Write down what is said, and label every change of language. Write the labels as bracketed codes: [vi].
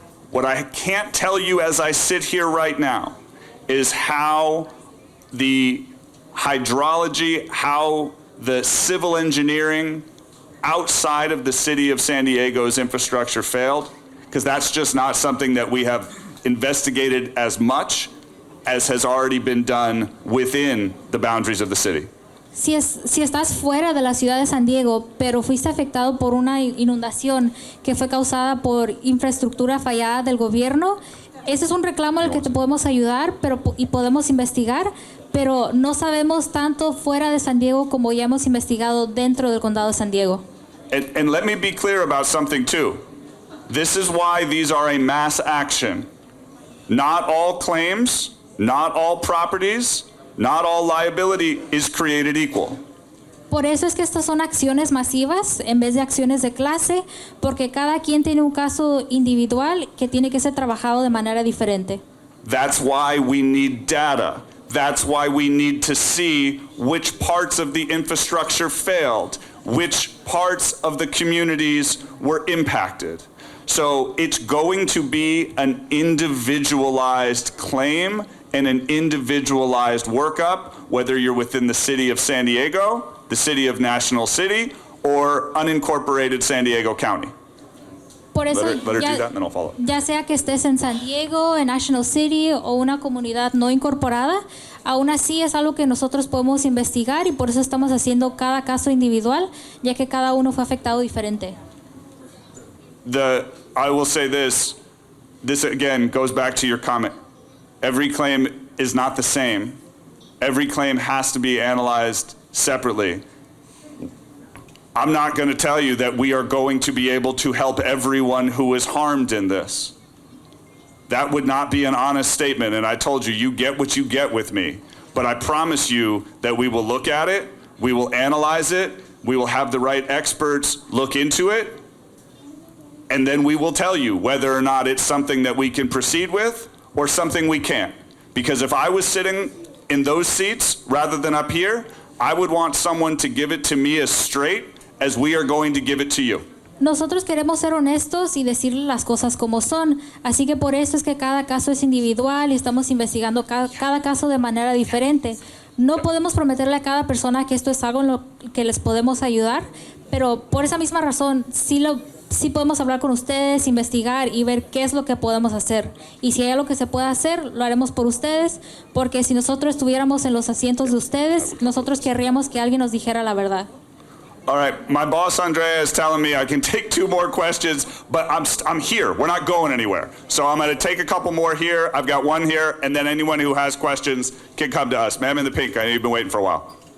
[en] What I can't tell you as I sit here right now is how the hydrology, how the civil engineering outside of the city of San Diego's infrastructure failed, because that's just not something that we have investigated as much as has already been done within the boundaries of the city. [es] Si estás fuera de la ciudad de San Diego, pero fuiste afectado por una inundación que fue causada por infraestructura fallada del gobierno, ese es un reclamo al que te podemos ayudar y podemos investigar, pero no sabemos tanto fuera de San Diego como ya hemos investigado dentro del condado de San Diego. [en] And let me be clear about something too. This is why these are a mass action. Not all claims, not all properties, not all liability is created equal. [es] Por eso es que estas son acciones masivas en vez de acciones de clase, porque cada quien tiene un caso individual que tiene que ser trabajado de manera diferente. [en] That's why we need data. That's why we need to see which parts of the infrastructure failed, which parts of the communities were impacted. So it's going to be an individualized claim and an individualized workup, whether you're within the city of San Diego, the city of National City, or unincorporated San Diego County. [es] Por eso, [en] Let her do that, and then I'll follow. [es] ya sea que estés en San Diego, en National City o una comunidad no incorporada, aún así es algo que nosotros podemos investigar y por eso estamos haciendo cada caso individual, ya que cada uno fue afectado diferente. [en] I will say this again goes back to your comment. Every claim is not the same. Every claim has to be analyzed separately. I'm not going to tell you that we are going to be able to help everyone who is harmed in this. That would not be an honest statement, and I told you, you get what you get with me. But I promise you that we will look at it, we will analyze it, we will have the right experts look into it, and then we will tell you whether or not it's something that we can proceed with or something we can't. Because if I was sitting in those seats rather than up here, I would want someone to give it to me as straight as we are going to give it to you. [es] Nosotros queremos ser honestos y decirle las cosas como son, así que por eso es que cada caso es individual y estamos investigando cada caso de manera diferente. No podemos prometerle a cada persona que esto es algo en lo que les podemos ayudar, pero por esa misma razón sí podemos hablar con ustedes, investigar y ver qué es lo que podemos hacer. Y si hay algo que se pueda hacer, lo haremos por ustedes, porque si nosotros estuviéramos en los asientos de ustedes, nosotros querríamos que alguien nos dijera la verdad. [en] All right, my boss Andrea is telling me I can take 2 more questions, but I'm here. We're not going anywhere. So I'm going to take a couple more here. I've got one here, and then anyone who has questions can come to us. Ma'am in the pink, I know you've been waiting for a while.